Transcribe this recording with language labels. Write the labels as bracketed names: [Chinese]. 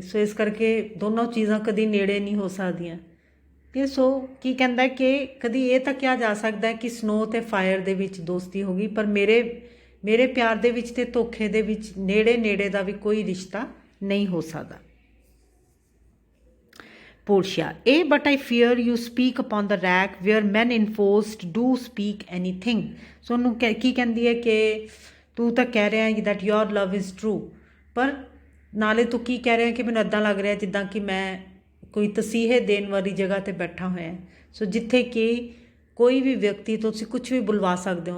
[Punjabi] ਸੋ ਇਸ ਕਰਕੇ ਦੋਨੋਂ ਚੀਜ਼ਾਂ ਕਦੀ ਨੇੜੇ ਨਹੀਂ ਹੋ ਸਕਦੀਆਂ. ਕਿ ਸੋ ਕੀ ਕਹਿੰਦਾ ਕਿ ਕਦੀ ਇਹ ਤਾਂ ਕਿਹਾ ਜਾ ਸਕਦਾ ਹੈ ਕਿ ਸਨੋ ਅਤੇ ਫਾਇਰ ਦੇ ਵਿੱਚ ਦੋਸਤੀ ਹੋ ਗਈ, ਪਰ ਮੇਰੇ ਪਿਆਰ ਦੇ ਵਿੱਚ ਅਤੇ ਧੋਖੇ ਦੇ ਵਿੱਚ ਨੇੜੇ ਦਾ ਵੀ ਕੋਈ ਰਿਸ਼ਤਾ ਨਹੀਂ ਹੋ ਸਕਦਾ. [English] Portia. But I fear you speak upon the rack where men enforced do speak anything. [Punjabi] ਸੋ ਉਹਨੂੰ ਕੀ ਕਹਿੰਦੀ ਹੈ ਕਿ ਤੂੰ ਤਾਂ ਕਹਿ ਰਿਹਾ ਹੈ [English] that your love is true, [Punjabi] ਪਰ ਨਾਲੇ ਤੂੰ ਕੀ ਕਹਿ ਰਿਹਾ ਕਿ ਮੈਨੂੰ ਇੱਦਾਂ ਲੱਗ ਰਿਹਾ ਜਿੱਦਾਂ ਕਿ ਮੈਂ ਕੋਈ ਤਸੀਹੇ ਦੇਣ ਵਾਲੀ ਜਗ੍ਹਾ 'ਤੇ ਬੈਠਾ ਹੋਇਆ. ਸੋ ਜਿੱਥੇ ਕਿ ਕੋਈ ਵੀ ਵਿਅਕਤੀ ਤੋਂ ਤੁਸੀਂ ਕੁਝ ਵੀ ਬੁਲਵਾ ਸਕਦੇ ਹੋ.